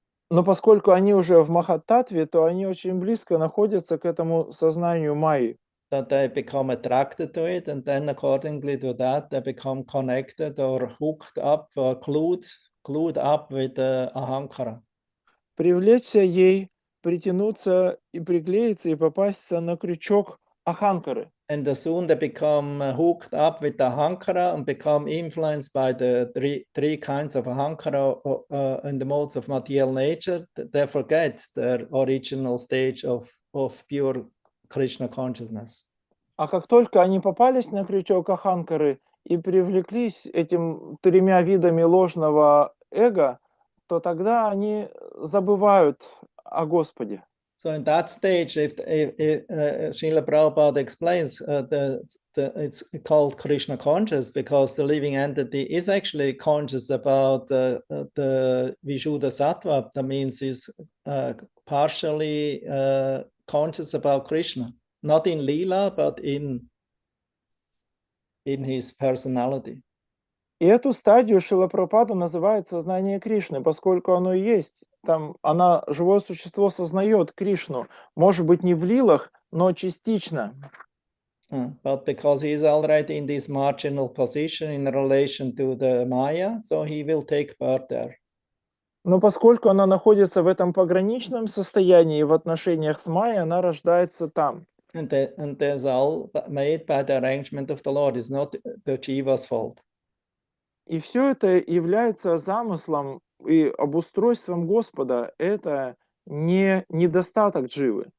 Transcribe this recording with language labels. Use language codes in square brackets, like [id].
[ru] Но поскольку они уже в Махататтве, то они очень близко находятся к этому сознанию Майи. [en] That they become attracted to it, and then accordingly to that, they become connected or hooked up, or glued up with ahankara. [ru] Привлечься ей, притянуться и приклеиться и попасться на крючок аханкары. [en] And soon they become hooked up with the ahankara and become influenced by the three kinds of ahankara in the modes of material nature. They forget their original stage of pure Krishna consciousness. [ru] А как только они попались на крючок аханкары и привлеклись этим тремя видами ложного эго, то тогда они забывают о Господе. [en] So in that stage, if Srila Prabhupada explains, it's called Krishna conscious because the living entity is actually conscious about the Vishuddha Sattva. That means he's partially conscious about Krishna, not in Leela, but in his personality. [ru] И эту стадию Шрила Прабхупада называет сознание Кришны, поскольку оно и есть. Там живое существо сознает Кришну. Может быть, не в лилах, но частично. [en] But because he is already in this marginal position in relation to the Maya, so he will take part there. [ru] Но поскольку она находится в этом пограничном состоянии в отношениях с Майей, она рождается там. [en] And there's all made by the arrangement of the Lord. It's not the Jiva's fault. [ru] И все это является замыслом и обустройством Господа. Это не недостаток дживы.